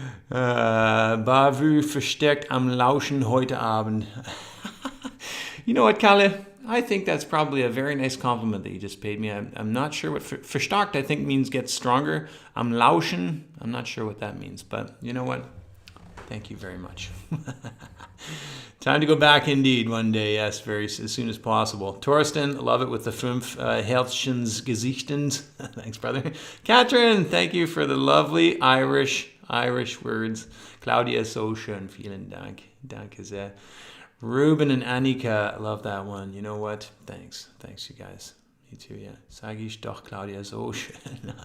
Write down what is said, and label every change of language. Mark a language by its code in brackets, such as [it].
[de] Bavü versteckt am Lauschen heute Abend. [en] You know what, Kalle? I think that's probably a very nice compliment that you just paid me. I'm not sure what verstärkt I think means get stronger. [de] Am Lauschen, [en] I'm not sure what that means, but you know what? Thank you very much. Time to go back indeed one day, yes, as soon as possible. Torsten, love it with the 5 [de] Herzchens Gesichtens. [en] Thanks, brother. Catherine, thank you for the lovely Irish words. [de] Claudia, so schön, vielen Dank. Danke sehr. Ruben and Annika, [en] love that one. You know what? Thanks, you guys. Me too, yeah. [de] Sag ich doch, Claudia, so schön.